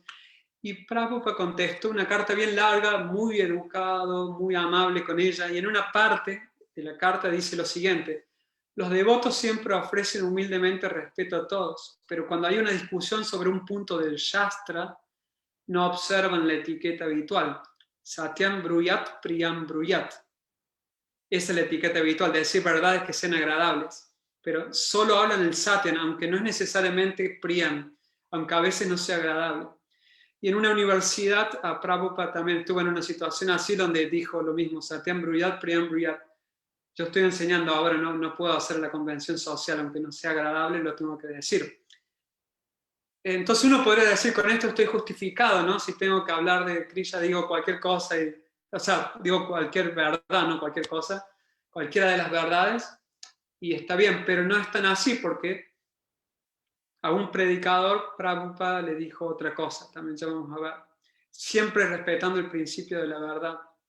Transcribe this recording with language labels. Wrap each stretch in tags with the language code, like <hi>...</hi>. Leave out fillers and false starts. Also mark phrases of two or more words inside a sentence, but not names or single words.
<es>Y Prabhupada contestó una carta bien larga, muy educado, muy amable con ella, y en una parte de la carta dice lo siguiente: los devotos siempre ofrecen humildemente respeto a todos, pero cuando hay una discusión sobre un punto del Shastra, no observan la etiqueta habitual.</es> <sa>सत्यम् ब्रूयात्, प्रियम् ब्रूयात्.</sa> <es>Esa es la etiqueta habitual, de decir verdades que sean agradables. Pero solo hablan el Satyam, aunque no es necesariamente priyam, aunque a veces no sea agradable. Y en una universidad, a Prabhupada también estuvo en una situación así donde dijo lo mismo:</es> <sa>सत्यम् ब्रूयात्, प्रियम् ब्रूयात्.</sa> <es>Yo estoy enseñando ahora, no puedo hacer la convención social, aunque no sea agradable, lo tengo que decir. Entonces uno podría decir, con esto estoy justificado, ¿no? Si tengo que hablar de Krishna, digo cualquier cosa, o sea, digo cualquier verdad, no cualquier cosa, cualquiera de las verdades, y está bien, pero no es tan así, porque a un predicador Prabhupada le dijo otra cosa, también ya vamos a ver, siempre respetando el principio de la verdad.</es>